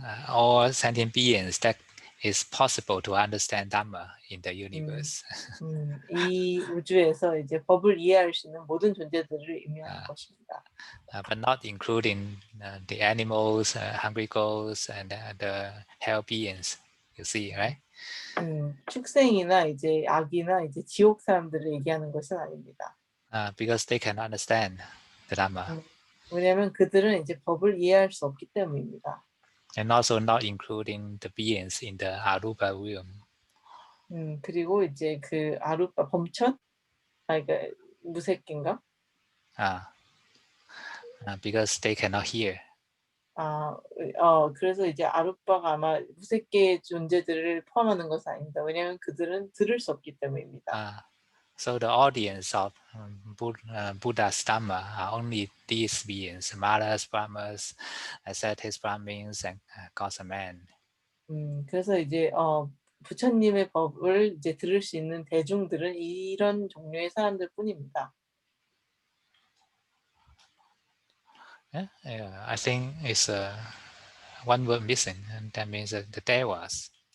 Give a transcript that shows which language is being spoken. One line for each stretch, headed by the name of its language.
English: All sentient beings that is possible to understand Dhamma in the universe.
Korean: 이 우주에서 이제 법을 이해할 수 있는 모든 존재들을 의미하는 것입니다.
English: But not including the animals, hungry ghosts, and the hell beings. You see, right?
Korean: 축생이나 이제 악이나 이제 지옥 사람들을 얘기하는 것은 아닙니다.
English: Because they can understand the Dhamma.
Korean: 왜냐하면 그들은 이제 법을 이해할 수 없기 때문입니다.
English: And also not including the beings in the Arupa realm.
Korean: 그리고 이제 그 아루파 범천, 그러니까 무색긴가?
English: Because they cannot hear.
Korean: 그래서 이제 아루빠가 아마 무색계의 존재들을 포함하는 것은 아닙니다. 왜냐하면 그들은 들을 수 없기 때문입니다.
English: So the audience of Buddha's Dhamma are only these beings, Maras, Brahmas, ascetics, Brahmins, and gods and men.
Korean: 그래서 이제 부처님의 법을 이제 들을 수 있는 대중들은 이런 종류의 사람들 뿐입니다.
English: I think it's one word missing, and that means the Devas.